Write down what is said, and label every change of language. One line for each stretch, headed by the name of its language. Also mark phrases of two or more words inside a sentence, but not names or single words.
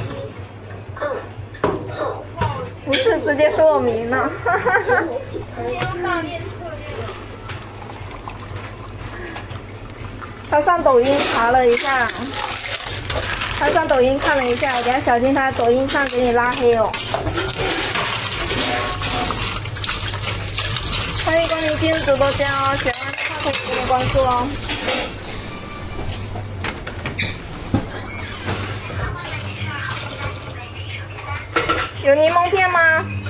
Chinese: 不是直接說我名了，他上抖音查了一下，他上抖音看了一下，我等下小心他抖音上給你拉黑哦。歡迎光臨進入直播間哦，喜歡的話可以點點關注哦。有檸檬片嗎？